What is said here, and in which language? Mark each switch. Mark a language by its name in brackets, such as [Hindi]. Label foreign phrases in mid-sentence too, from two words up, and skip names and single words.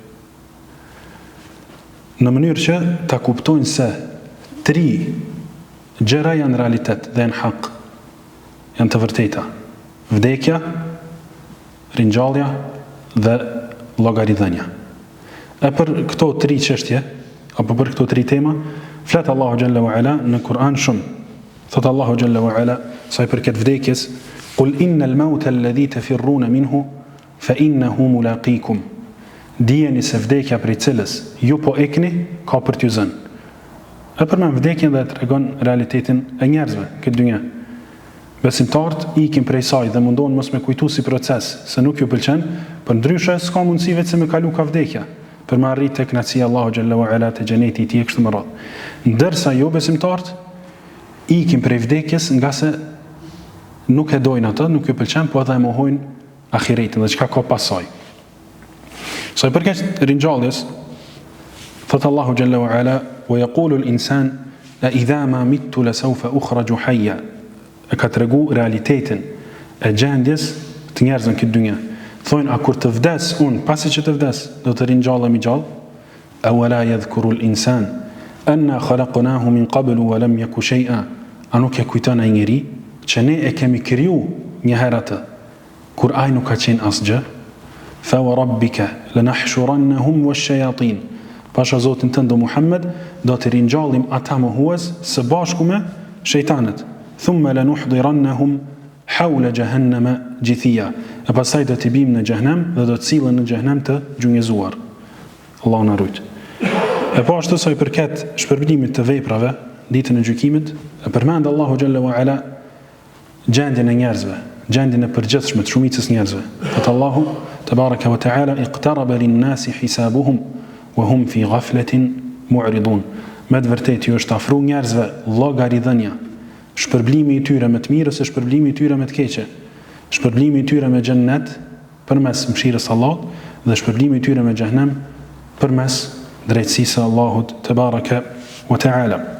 [Albanian] Në mënyrë që ta kuptojnë se 3 gjëra janë realitet dhe janë hak, janë të vërteta: vdekja, ringjallja dhe llogaridhënia. E për këto 3 çështje apo për këto 3 tema flet Allahu [Arabic] جل وعلا [Albanian] në Kur'an shumë. Thot Allahu [Arabic] جل وعلا [Albanian] sa i përket vdekjes: [Arabic] "قل إن الموت الذي تفرون منه فإنه ملاقيكم." [Albanian] Dijeni se vdekja prej cilës ju po ikni ka për t'ju zënë. E përmend vdekjen dhe tregon realitetin e njerëzve këtë dynjë. Besimtarët ikin prej saj dhe mundohen mos me kujtu si proces, se nuk ju pëlqen, për ndryshe s'ka mundësi vetë se me kalu ka vdekja, për me arrit tek kënaqësia Allahu [Arabic] جل وعلا [Albanian] te xheneti i tij kështu më radh. Ndërsa jo besimtarët ikin prej vdekjes nga se nuk e dojnë atë, nuk ju pëlqen, po edhe e mohojnë ahiretin dhe çka ka pas saj. Sa i përket ringjalljes, thot Allahu [Arabic] جل وعلا: "ويقول الإنسان أإذا ما مت لسوف أخرج حيا." [Albanian] E ka tregu realitetin e gjendjes të njerëzve në këtë dynjë. Thonë, a kur të vdes unë, pasi që të vdes, do të ringjallem i gjallë? [Arabic] أولا يذكر الإنسان أنا خلقناه من قبل ولم يك شيئا. [Albanian] A nuk e kujton ai njeri që ne e kemi kriju një herë atë, kur ai nuk ka qenë asgjë? [Arabic] فوربك لنحشرنهم والشياطين. [Albanian] Pasha Zotin tënd Muhammed do të ringjallim ata mohues së bashku me shejtanët. [Arabic] ثم لنحضرنهم حول جهنم جثيا. [Albanian] E pastaj do t'i bim në xhenem dhe do të cilën në xhenem të gjunjëzuar. Allahu na rujt. E po ashtu sa i përket shpërblimit të veprave ditën e gjykimit, e përmend Allahu [Arabic] جل وعلا [Albanian] gjendjen e njerëzve, gjendjen e përgjithshme të shumicës njerëzve. Thot Allahu [Arabic] تبارك وتعالى: "اقترب للناس حسابهم وهم في غفلة معرضون." [Albanian] Me të vërtetë ju është afruar njerëzve llogaridhënia, shpërblimi i tyre me të mirë ose shpërblimi i tyre me të keqe, shpërblimi i tyre me xhennet përmes mëshirës së Allahut dhe shpërblimi i tyre me xhenem përmes drejtësisë së Allahut [Arabic] تبارك وتعالى.